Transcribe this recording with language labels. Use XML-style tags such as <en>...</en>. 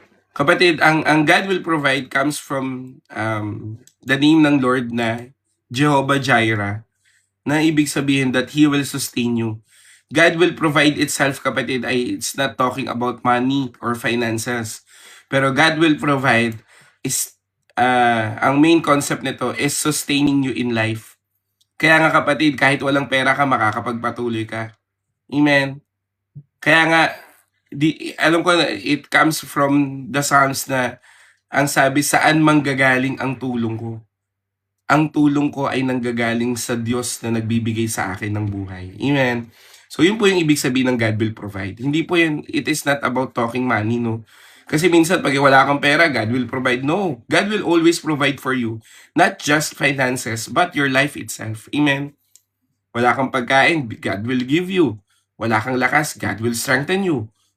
<tl>Kapatid, ang</tl> <en>God will provide comes from the name ng Lord na Jehovah Jireh,</en> <tl>na ibig sabihin</tl> <en>that He will sustain you. God will provide itself,</en> <tl>kapatid, ay</tl> <en>it's not talking about money or finances.</en> <tl>Pero</tl> <en>God will provide is, ang main concept nito is sustaining you in life.</en> <tl>Kaya nga kapatid, kahit walang pera ka, makakapagpatuloy ka. Amen. Kaya nga, alam ko na</tl> <en>it comes from the Psalms</en> <tl>na ang sabi, saan manggagaling ang tulong ko? Ang tulong ko ay nanggagaling sa Diyos na nagbibigay sa akin ng buhay. Amen. So yun po yung ibig sabihin ng God will provide. Hindi po yun,</tl> <en>it is not about talking money, no?</en> <tl>Kasi minsan pag wala kang pera, God will provide.</tl> <en>No, God will always provide for you. Not just finances, but your life itself. Amen.</en> <tl>Wala kang pagkain,</tl> <en>God will give you.</en> <tl>Wala kang lakas,</tl> <en>God will strengthen you.</en>